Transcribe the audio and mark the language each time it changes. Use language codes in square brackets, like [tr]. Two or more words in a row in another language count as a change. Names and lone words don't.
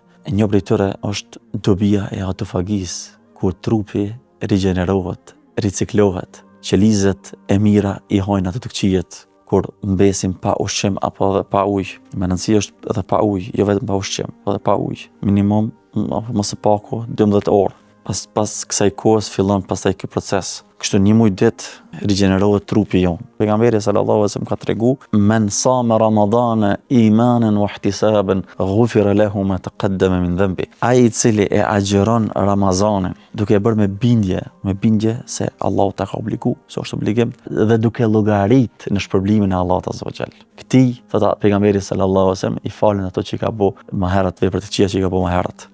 [sq] E një prej tyre është dobia e autofagisë, kur trupi rigjenerohet, riciklohet, qelizet e mira i hojnë ato të këqijet, kur mbesim pa ushqim apo edhe pa ujë. Me rëndësi është edhe pa ujë, jo vetëm pa ushqim, edhe pa ujë. Minimum apo më së paku 12 orë. Pas kësaj kohës fillon pastaj ky proces. Kështu një muj ditë rigjenerohet trupi jon. [ar] Pejgamberi صلى الله عليه وسلم [sq] ka tregu: [ar] "من صام رمضان إيمانا واحتسابا غفر له ما تقدم من ذنبه." [sq] Ai i cili e agjeron Ramazanin duke e bërë me bindje se Allahu ta ka obligu, se është obligim, dhe duke llogarit në shpërblimin e Allahut [ar] عز وجل. [sq] Këtij, thot pejgamberi [ar] صلى الله عليه وسلم, [sq] i falen ato që ka bëu më herët, veprat e këqija që ka bëu më herët.